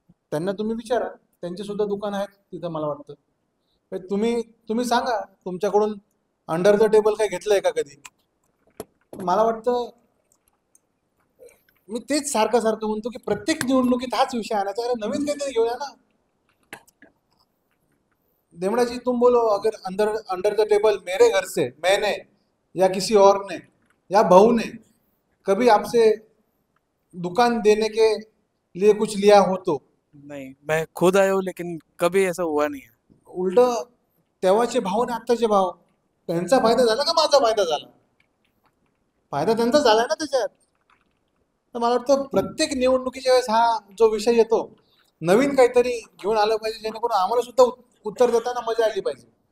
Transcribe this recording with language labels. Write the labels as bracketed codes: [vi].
[mr] त्यांना तुम्ही विचारा, त्यांचे सुद्धा दुकान आहेत तिथं. मला वाटतं तुम्ही सांगा, तुमच्याकडून [en] under the table [mr] काय घेतलंय का कधी? मला वाटतं मी तेच सारखं सारखं म्हणतो की प्रत्येक निवडणुकीत हाच विषय आणायचा. अरे नवीन काहीतरी घेऊया ना. [hi] देमड़ा जी, तुम बोलो, अगर अंदर [en] under the table [hi] मेरे घर से मैंने या किसी और ने या बहू ने कभी आपसे दुकान देने के लिए कुछ लिया हो तो? नहीं, मैं खुद आया हूँ लेकिन कभी ऐसा हुआ नहीं है. [mr] उलट तेव्हाचे भाव आणि आत्ताचे भाव, त्यांचा फायदा झाला का माझा फायदा झाला? फायदा त्यांचा झाला ना त्याच्यात. तर मला वाटतं प्रत्येक निवडणुकीच्या वेळेस हा जो विषय येतो, नवीन काहीतरी घेऊन आलं पाहिजे, जेणेकरून आम्हाला सुद्धा उत्तर देताना मजा आली पाहिजे.